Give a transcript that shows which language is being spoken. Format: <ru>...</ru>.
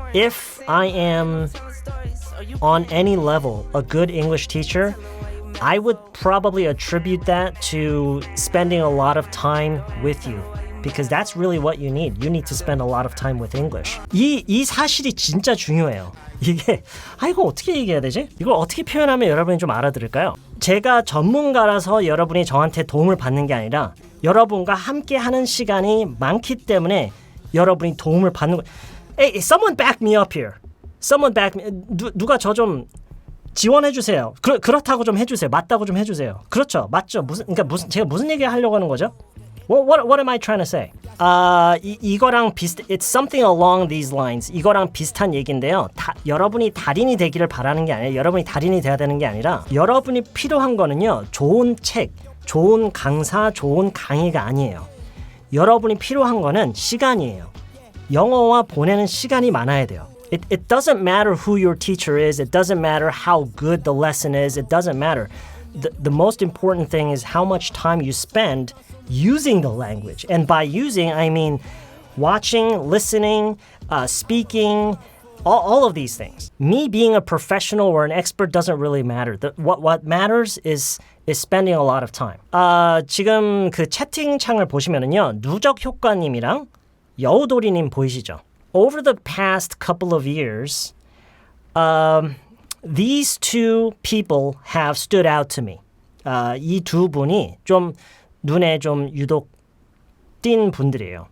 <en>if I am on any level a good English teacher, I would probably attribute that to spending a lot of time with you. Because that's really what you need. You need to spend a lot of time with English.</en> <ko>이 사실이 진짜 중요해요. 이게 이거 어떻게 얘기해야 되지? 이걸 어떻게 표현하면 여러분이 좀 알아들을까요? 제가 전문가라서 여러분이 저한테 도움을 받는 게 아니라 여러분과 함께 하는 시간이 많기 때문에 여러분이 도움을 받는 거예요.</ko> <en>Hey, someone back me up here. Someone back me.</en> <ko>누가 저 좀 지원해 주세요. 그렇다고 좀 해주세요. 맞다고 좀 해주세요. 그렇죠, 맞죠. 제가 무슨 얘기 하려고 하는 거죠?</ko> <en>What am I trying to say?</en> <ko>이거랑</ko> <en>it's something along these lines.</en> <ko>이거랑 비슷한 얘기인데요. 여러분이 달인이 되기를 바라는 게 아니라 여러분이 달인이 돼야 되는 게 아니라 여러분이 필요한 거는요. 좋은 책, 좋은 강사, 좋은 강의가 아니에요. 여러분이 필요한 거는 시간이에요. 영어와 보내는 시간이 많아야 돼요.</ko> <en>It doesn't matter who your teacher is. It doesn't matter how good the lesson is. It doesn't matter. The most important thing is how much time you spend using the language. And by using, I mean watching, listening, speaking, all of these things. Me being a professional or an expert doesn't really matter. What matters is spending a lot of time.</en> <ko>지금 그 채팅창을 보시면은요. 누적 효과님이랑 여우도리님 보이시죠?</ko> <en>Over the past couple of years, these two people have stood out to me.</en> <ko>이 두 분이 좀 눈에 좀 유독 띈 분들이에요.</ko>